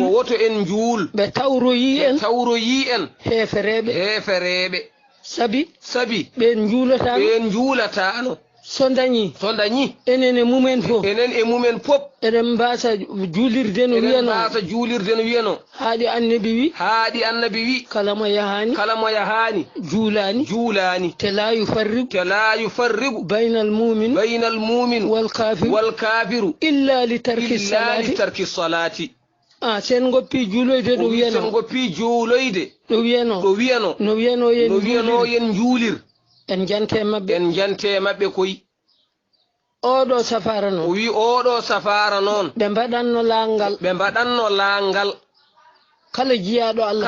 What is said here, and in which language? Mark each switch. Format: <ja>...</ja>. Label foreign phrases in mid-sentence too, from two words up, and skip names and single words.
<ff>Ko woto en juul. Ɓe tawroyi en. Ɓe tawroyi en. Hefereɓe. Hefereɓe. Sabi. Sabi. Ɓe juulatano. Ɓe juulatano. So dañi. So dañi. Enen e mumen fof. Enen e mumen fof. Eɗen mbasa juulirde no Eɗen wiyano. mbasa juulirde no wiyano. Haaɗi annabi wi. Haaɗi annabi wi. Kala mo yahani. Kala mo yahani. Juulani. Juulani. Te</ff> <ar>لا يفرق. Te لا يفرق. بين المؤمن بين المؤمن. والكافر والكافر. إلا لترك إلا الصلاة. لترك الصلاة.</ar> <ff>Ah, sen goppi juuloyde ɗo O wi wiyano. sen goppi juuloyde. Ɗo wiyano. Ɗo wiyano. No wiyano yen No wiyano juulir. yen juulir. En jante mabɓe. En jante mabɓe koy. Oɗo safara noon. O wi oɗo safara noon. Ɓe mbaɗanno langal. Ɓe mbaɗanno langal. Kala jiyaɗo Allah.</ff>